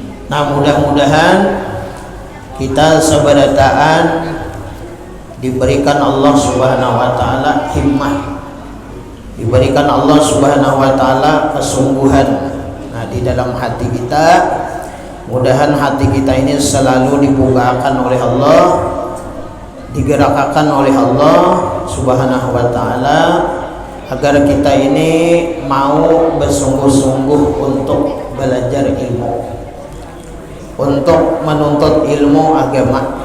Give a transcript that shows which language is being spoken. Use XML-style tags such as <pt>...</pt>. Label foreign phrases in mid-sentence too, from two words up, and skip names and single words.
<id>Nah, mudah-mudahan kita seberataan diberikan</id> <ar>Allah Subhanahu wa taala</ar> <id>himmah, diberikan</id> <ar>Allah Subhanahu wa taala</ar> <id>kesungguhan. Nah, di dalam hati kita, mudahan hati kita ini selalu dibukakan oleh Allah, digerakkan oleh</id> <ar>Allah Subhanahu wa taala,</ar> <id>agar kita ini mau bersungguh-sungguh untuk belajar ilmu, untuk menuntut ilmu agama.</id>